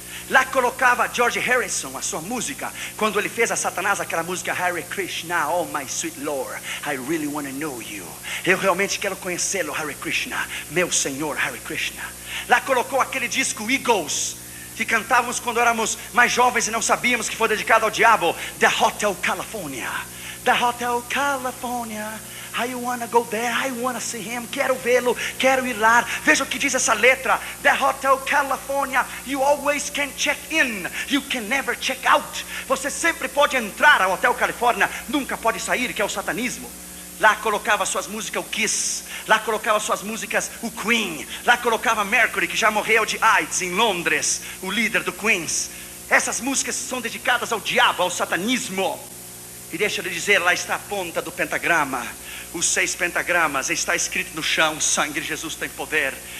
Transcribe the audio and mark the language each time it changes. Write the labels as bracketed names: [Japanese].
[Portuguese] Lá colocava George Harrison a sua música, quando ele fez a Satanás aquela música Hare Krishna, [English] oh my sweet Lord, I really want to know you. [Portuguese] Eu realmente quero conhecê-lo, Hare Krishna, meu Senhor, Hare Krishna. Lá colocou aquele disco Eagles, que cantávamos quando éramos mais jovens e não sabíamos que foi dedicado ao diabo, The Hotel California. [English] The Hotel California, I wanna go there, I wanna see him. [Portuguese] Quero vê-lo, quero ir lá. Veja o que diz essa letra. [English] The Hotel California, you always can check in, you can never check out. [Portuguese] Você sempre pode entrar ao Hotel Califórnia, nunca pode sair, que é o satanismo. Lá colocava suas músicas o Kiss, lá colocava suas músicas o Queen, lá colocava Mercury, que já morreu de AIDS em Londres, o líder do Queens. Essas músicas são dedicadas ao diabo, ao satanismo. E deixa eu lhe dizer, lá está a ponta do pentagrama, os 6 pentagramas, está escrito no chão: o sangue de Jesus tem poder.